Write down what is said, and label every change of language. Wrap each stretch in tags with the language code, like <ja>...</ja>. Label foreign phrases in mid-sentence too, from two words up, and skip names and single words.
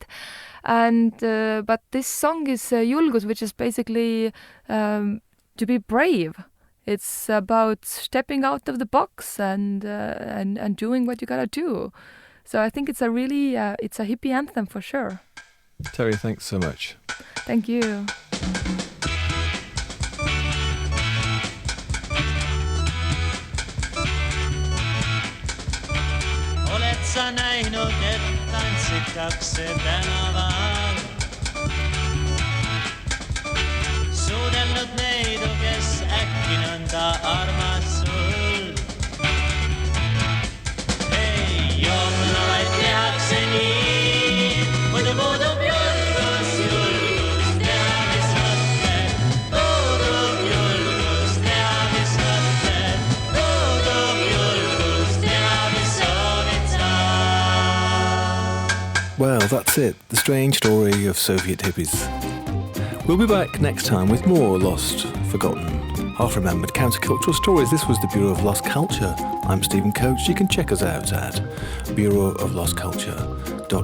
<en>And but this song is Julgus, which is basically to be brave. It's about stepping out of the box and doing what you gotta do. So I think it's a really it's a hippie anthem for sure. Terry, thanks so much. Thank you.</en> <et>Oled sa näinud, et tantsitakse tänaval? Suudelnud neidu, kes äkki nõnda armas sul. Ei, joomlavaid tehakse nii, muidu puudub julgus teha, mis mõtled. Puudub julgus teha, mis mõtled. Puudub julgus teha, mis soovid sa.</et> <en>Well, that's it. The strange story of Soviet hippies. We'll be back next time with more lost, forgotten, half-remembered countercultural stories. This was the Bureau of Lost Culture. I'm Stephen Coates. You can check us out at bureauoflostculture.com.</en>